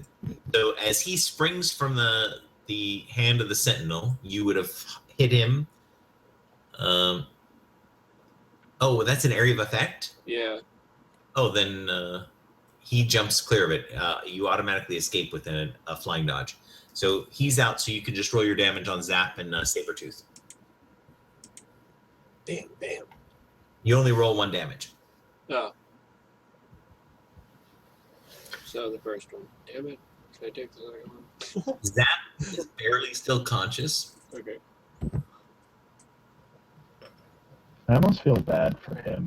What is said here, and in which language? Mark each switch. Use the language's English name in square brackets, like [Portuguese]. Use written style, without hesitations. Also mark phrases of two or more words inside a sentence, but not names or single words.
[English] So as he springs from the hand of the Sentinel, you would have hit him. Oh, that's an area of effect? Yeah. Oh, then he jumps clear of it. You automatically escape with a flying dodge. So he's out, so you can just roll your damage on Zap and Sabretooth. Bam, bam. You only roll 1 damage. Oh. So the first one. Damn it. Can I take the second one? Zap is barely still conscious. Okay. I almost feel bad for him.